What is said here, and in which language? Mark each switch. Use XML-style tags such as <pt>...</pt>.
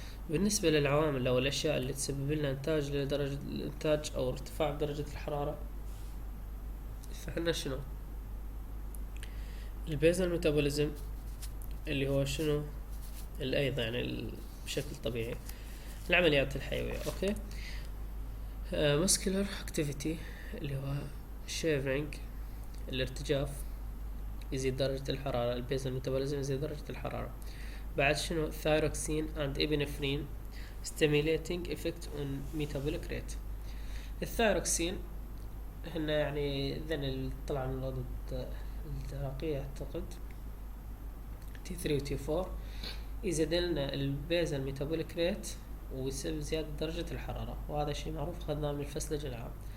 <ar>بالنسبة للعوامل أو الأشياء اللي تسبب لنا إنتاج أو ارتفاع درجة الحرارة، فإحنا شنو؟ البيزل ميتابوليزم اللي هو شنو؟ الأيض يعني بشكل طبيعي العمليات الحيوية. أوكي، muscular activity اللي هو shivering الارتجاف يزيد درجة الحرارة، البيزل ميتابوليزم يزيد درجة الحرارة. بعد شنو؟</ar> <en>Thyroxine and epinephrine stimulating effect on metabolic rate.</en> <ar>الثايروكسين هنا يعني ذن طلع من الغدد الدرقية اعتقد T3 و T4، يزيد لنا البيزل ميتابوليك ريت ويسبب زيادة درجة الحرارة، وهذا شيء معروف أخذناه من الفسلج العام.</ar>